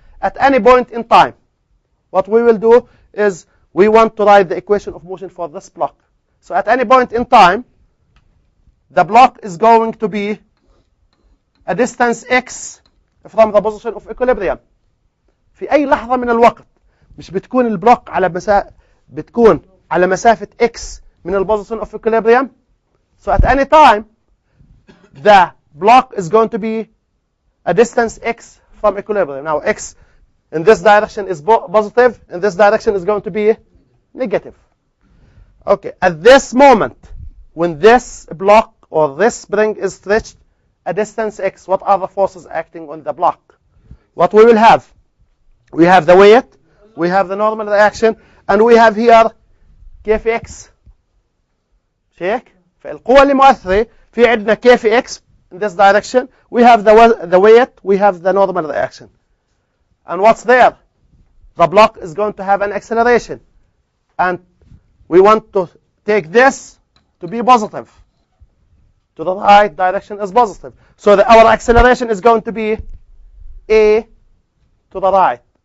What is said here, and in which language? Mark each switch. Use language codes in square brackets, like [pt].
[en] At any point in time, what we will do is we want to write the equation of motion for this block. So at any point in time, the block is going to be a distance x from the position of equilibrium. [ar] في أي لحظة من الوقت مش بتكون البلوك بتكون على مسافة x من ال position of equilibrium. [en] So at any time, the block is going to be a distance x from equilibrium. Now x In this direction is positive. In this direction is going to be negative. Okay, at this moment, when this block or this spring is stretched a distance x, what are the forces acting on the block? What we will have? We have the weight, we have the normal reaction, and we have here كيف x. [ar] شيك؟ فالقوة اللي مؤثرة في عندنا كيف x [en] in this direction. We have the weight, we have the normal reaction. And what's there? The block is going to have an acceleration. And we want to take this to be positive. To the right direction is positive. So our acceleration is going to be A to the right.